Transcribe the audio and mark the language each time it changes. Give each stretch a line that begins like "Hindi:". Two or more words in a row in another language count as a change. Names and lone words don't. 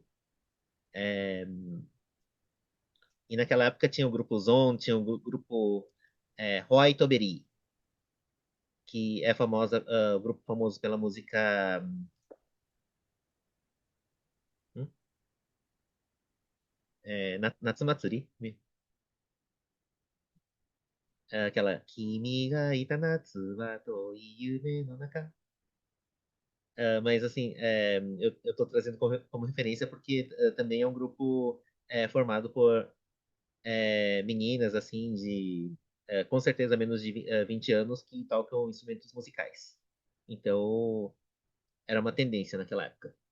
Portuguese: É, e naquela época tinha o grupo Zon, tinha o grupo Roy Toberi, que é o grupo famoso pela música hum, Natsumatsuri.
Japanese: Aquela 君がいた夏は遠い夢の中.
Portuguese: Mas, assim, eu tô trazendo como referência porque também é um grupo formado por meninas, assim, com certeza menos de 20 anos que tocam instrumentos musicais. Então, era uma tendência naquela época.